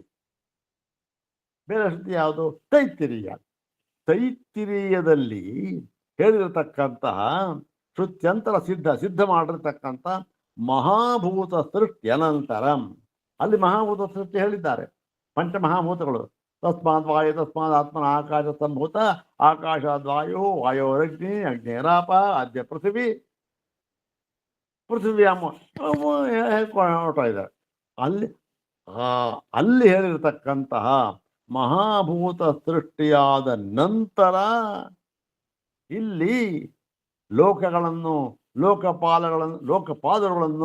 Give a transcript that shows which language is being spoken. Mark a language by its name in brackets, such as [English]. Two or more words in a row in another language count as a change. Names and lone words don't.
[Kannada] ಬೇರೆ ಶ್ರುತಿ ಯಾವುದು? ತೈತ್ತಿರೀಯ. ತೈತ್ತಿರೀಯದಲ್ಲಿ ಹೇಳಿರತಕ್ಕಂತಹ ಶ್ರುತ್ಯಂತರ ಸಿದ್ಧ ಮಾಡಿರ್ತಕ್ಕಂಥ ಮಹಾಭೂತ ಸೃಷ್ಟಿ ಅನಂತರಂ. ಅಲ್ಲಿ ಮಹಾಭೂತ ಸೃಷ್ಟಿ ಹೇಳಿದ್ದಾರೆ, ಪಂಚಮಹಾಭೂತಗಳು. [Sanskrit] ತಸ್ಮಾತ್ ವಾಯು ತಸ್ಮಾತ್ ಆತ್ಮನ ಆಕಾಶ ಸಂಭೂತ, ಆಕಾಶಾದ್ ವಾಯು, ವಾಯೋರಗ್ನಿ, ಅಗ್ನೇರಾಪ, ಆದ್ಯ ಪೃಥ್ವಿ, ಪೃಥ್ವಿ [Kannada] ಹೇಳ್ಕೊಳ್ತಾ ಇದ್ದಾರೆ. ಅಲ್ಲಿ ಹೇಳಿರ್ತಕ್ಕಂತಹ ಮಹಾಭೂತ ಸೃಷ್ಟಿಯಾದ ನಂತರ ಇಲ್ಲಿ ಲೋಕಗಳನ್ನು ಲೋಕಪಾದಗಳನ್ನು